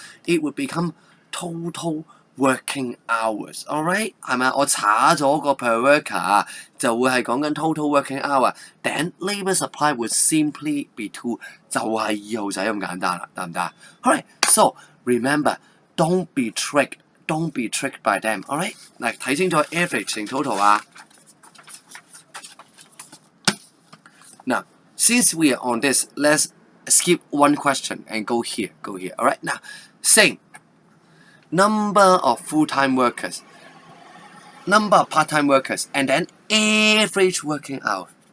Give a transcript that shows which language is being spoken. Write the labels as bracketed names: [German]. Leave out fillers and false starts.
[English] It would become total working hours. Alright? [Cantonese] 係咪？我查咗個 per worker 就會係講緊 [English] total working hour. Then labor supply would simply be 2. [Cantonese] 就係2號仔咁簡單啦，得唔得？ [English] Alright, so remember, don't be tricked by them. Alright? [Cantonese] 嚟睇清楚 average 乘 total 啊。 [English] Now, since we are on this, let's skip one question and go here. Alright, now, same. Number of full-time workers, number of part-time workers, and then average working hour.